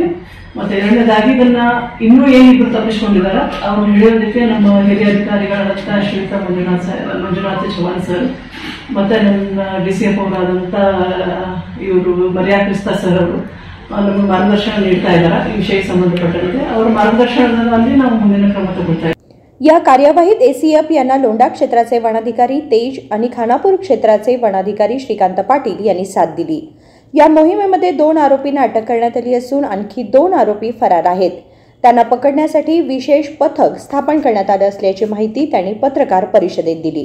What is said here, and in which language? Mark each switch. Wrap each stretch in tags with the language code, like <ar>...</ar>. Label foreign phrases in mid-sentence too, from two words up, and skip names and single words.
<kn>ಮತ್ತೆ ಎರಡನೇದಾಗಿ ಇದನ್ನ ಇನ್ನೂ ಏನಿಬ್ರು ತಪ್ಪಿಸ್ಕೊಂಡಿದ್ದಾರೆ ಅವ್ರು ಹಿಡಿಯೋದಕ್ಕೆ ನಮ್ಮ ಹಿರಿಯ ಅಧಿಕಾರಿಗಳಾದಂಥ ಶ್ರೀಯುತ ಮಂಜುನಾಥ ಚೌಹಾಣ್ ಸರ್ ಮತ್ತೆ ನಮ್ಮ ಡಿಸಿಎಫ್ ಅವರಾದಂಥ ಇವರು ಮರಿಯಾ ಕ್ರಿಸ್ತಾ ಸರ್ ಅವರು ನಮಗೆ ಮಾರ್ಗದರ್ಶನ ನೀಡ್ತಾ ಇದ್ದಾರೆ ಈ ವಿಷಯಕ್ಕೆ ಸಂಬಂಧಪಟ್ಟಂತೆ। ಅವರ ಮಾರ್ಗದರ್ಶನದಲ್ಲಿ ನಾವು ಮುಂದಿನ ಕ್ರಮ ತಗೊಳ್ತಾ ಇದ್ದೀವಿ।</kn> <mr>या कार्यवाहीत एसीएफ यांना लोंढा क्षेत्राचे वनाधिकारी तेज आणि खानापूर क्षेत्राचे वनाधिकारी श्रीकांत पाटील यांनी साथ दिली। या मोहिमेमध्ये 2 आरोपींना अटक करण्यात आली असून आणखी 2 आरोपी फरार आहेत। त्यांना पकडण्यासाठी विशेष पथक स्थापन करण्यात आले असल्याची माहिती त्यांनी पत्रकार परिषदेत दिली।</mr>